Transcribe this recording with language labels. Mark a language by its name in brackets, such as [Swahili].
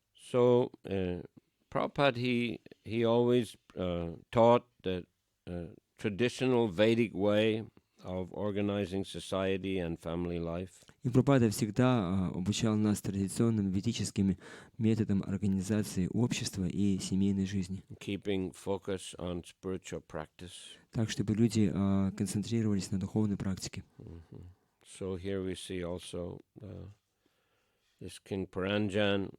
[English] So Prabhupada, he always taught the traditional Vedic way of organizing society and family life. [Russian] И Прабхупада всегда обучал нас традиционным ведическим методам организации общества и семейной жизни. [English] Keeping focus on spiritual practice. [Russian] Так, чтобы люди концентрировались на духовной практике. [English] So here we see also this King Paranjan.